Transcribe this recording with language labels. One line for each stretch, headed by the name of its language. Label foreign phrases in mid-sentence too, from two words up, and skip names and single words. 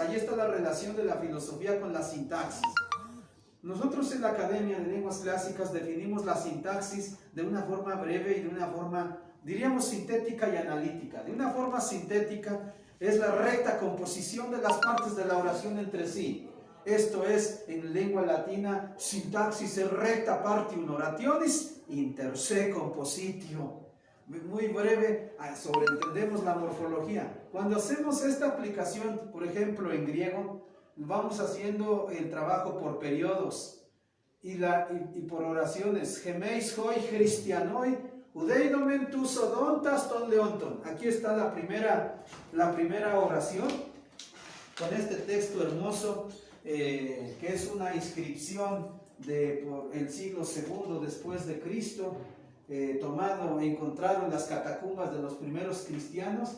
Spanish: Ahí está la relación de la filosofía con la sintaxis. Nosotros en la Academia de Lenguas Clásicas definimos la sintaxis de una forma breve y de una forma, diríamos, sintética y analítica. De una forma sintética es la recta composición de las partes de la oración entre sí. Esto es, en lengua latina, sintaxis es
Latin: recta partium orationis inter se compositio.
Spanish: Muy breve, sobreentendemos la morfología. Cuando hacemos esta aplicación, por ejemplo, en griego, vamos haciendo el trabajo por periodos y por oraciones.
Greek: Ἡμεῖς οἱ χριστιανοὶ οὐ δείδομεν τοὺς ὀδόντας τῶν λεόντων.
Spanish: Aquí está la primera oración, con este texto hermoso, que es una inscripción por el siglo II después de Cristo, encontrado en las catacumbas de los primeros cristianos.